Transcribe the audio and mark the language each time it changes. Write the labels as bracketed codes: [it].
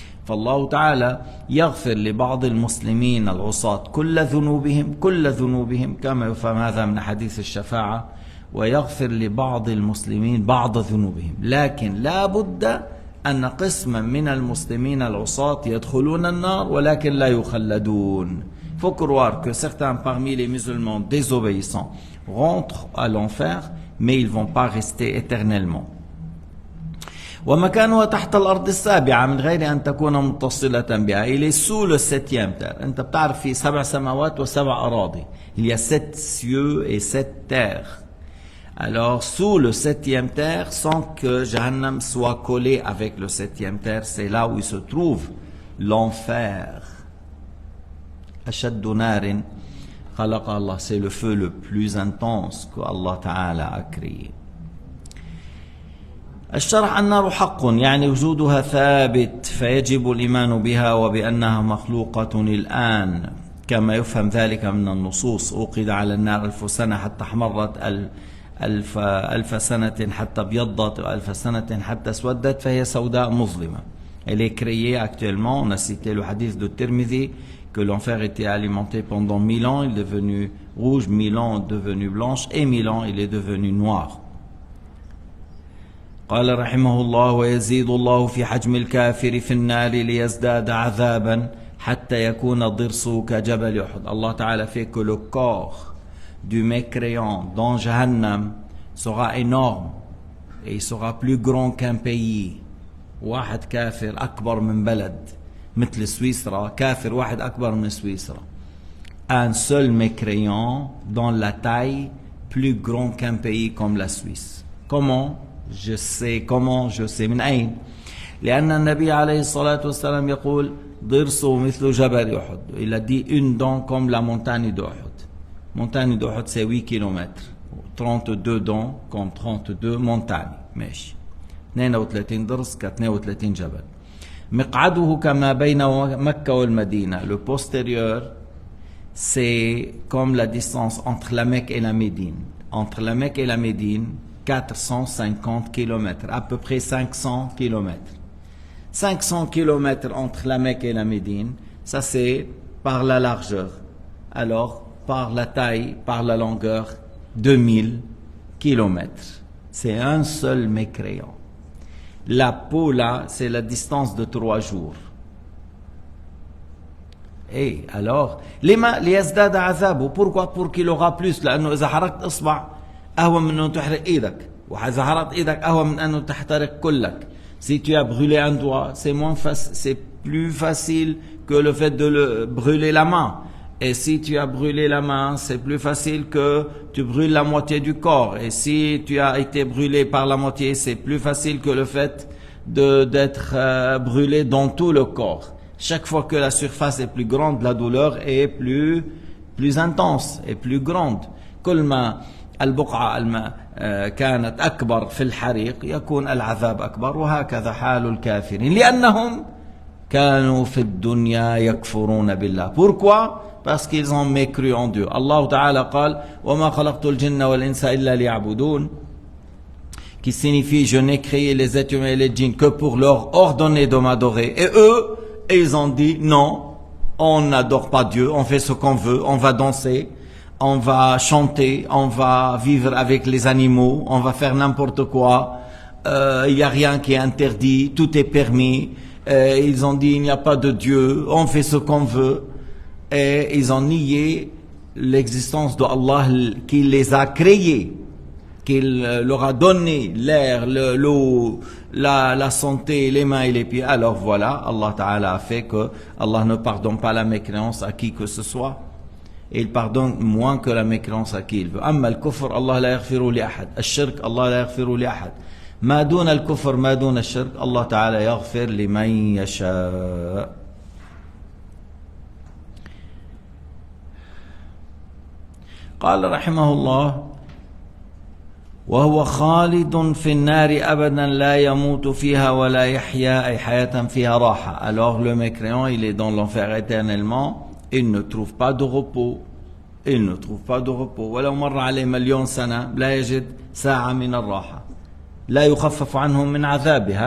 [ar] فالله تعالى يغفر لبعض المسلمين العصاة كل ذنوبهم كما يفهم هذا من حديث الشفاعة، ويغفر لبعض المسلمين بعض ذنوبهم، لكن لا بد أن قسما من المسلمين العصاة يدخلون النار ولكن لا يخلدون. [fr] Il faut croire que certains parmi les musulmans désobéissants rentrent à l'enfer, mais ils ne vont pas rester éternellement. [ar] ومكانها تحت الأرض السابعة من غير أن تكون متصلة بها. [fr] Il est sous le 7e terre. [ar] أنت بتعرف في 7 سماوات و7 أراضي. [fr] Il y a 7 cieux et 7 terres. Alors sous le 7e terre, sans que Jahannam soit collé avec le 7e terre, c'est là où il se trouve l'enfer. [ar] أشد نار خلق الله, [fr] c'est le feu le plus intense que Allah Ta'ala a créé. [ar] الشرح: النار حق يعني وجودها ثابت فيجب الإيمان بها وبأنها مخلوقة الآن كما يفهم ذلك من النصوص. أوقد على النار 1000 سنة حتى احمرت، 1000 سنة حتى ابيضت، و1000 سنة حتى اسودت، فهي سوداء مظلمة. [fr] Elle est créée actuellement. On a cité le hadith de Tirmidhi que l'enfer était alimenté pendant 1000 ans, il est devenu rouge, 1000 ans devenu blanche, et 1000 ans il est devenu noir. [ar] قال رحمه الله: ويزيد الله في حجم الكافر في النار ليزداد عذابا حتى يكون ضرسه كجبل أحد. [fr] Allah Ta'ala fait que le corps du mécréant dans Jahannam sera énorme et il sera plus grand qu'un pays. [ar] واحد كافر أكبر من بلد مثل سويسرا، كافر واحد أكبر من سويسرا. [fr] Un seul mécréant dans la taille plus grand qu'un pays comme la Suisse. Comment je sais [ar] من أين؟ لأن النبي عليه الصلاة والسلام يقول ضرسه مثل جبل أحد. [fr] Il a dit une dent comme la montagne d'Uhud. Montagne d'Uhud c'est 8 kilomètres. 32 dents comme 32 montagnes. [ar] ماشي. 32 ضرس ك 32 جبل. مقعده كما بين مكة والمدينة. [fr] Le postérieur c'est comme la distance entre la Mecque et la Médine. Entre la Mecque et la Médine, 450 km, à peu près 500 km. 500 km entre la Mecque et la Médine, ça c'est par la largeur. Alors, par la taille, par la longueur, 2000 km. C'est un seul mécréant. La peau là, c'est la distance de 3 jours. Et alors, [ar] لما ليزداد عذابه. [fr] Pourquoi? Pour qu'il aura plus. [ar] لأنه إذا حرقت إصبع أهون من أنه تحرق إيدك. وإذا حرقت إيدك أهون من أنه تحترق كلك. [fr] Si tu as brûlé un doigt, c'est plus facile que le fait de brûler la main. Et si tu as brûlé la main, c'est plus facile que tu brûles la moitié du corps. Et si tu as été brûlé par la moitié, c'est plus facile que le fait d'être brûlé dans tout le corps. Chaque fois que la surface est plus grande, la douleur est plus intense et plus grande. [ar] كل ما البقعة كانت أكبر في الحريق يكون العذاب أكبر وهكذا حال الكافرين لأنهم كانوا في الدنيا يكفرون بالله. [fr] Pourquoi? Parce qu'ils ont mécru en Dieu. Allah Ta'ala [ar] قال وما خلقت الجن والإنس إلا ليعبدون, [fr] qui signifie je n'ai créé les êtres humains et les djinns que pour leur ordonner de m'adorer. Et eux, ils ont dit non, on n'adore pas Dieu, on fait ce qu'on veut, on va danser, on va chanter, on va vivre avec les animaux, on va faire n'importe quoi, il n'y a rien qui est interdit, tout est permis. Ils ont dit il n'y a pas de Dieu, on fait ce qu'on veut. Et ils ont nié l'existence de Allah qui les a créés, qu'il leur a donné l'air, l'eau, la santé, les mains et les pieds. Alors voilà, Allah Ta'ala a fait que Allah ne pardonne pas la mécréance à qui que ce soit. Et il pardonne moins que la mécréance à qui il veut. [ar] أما الكفر الله لا يغفر لأحد. الشرك الله لا يغفر لأحد. ما دون الكفر ما دون الشرك الله تعالى يغفر لمن يشاء. قال رحمه الله وهو خالد في النار أبدا لا يموت فيها ولا يحيا أي حياة فيها راحة. [fr] Alors le mécréant il est dans l'enfer éternellement, il ne trouve pas de repos, il ne trouve pas de repos. [ar] ولو مر عليه مليون سنة لا يجد ساعة من الراحة لا يخفف عنهم من عذابه.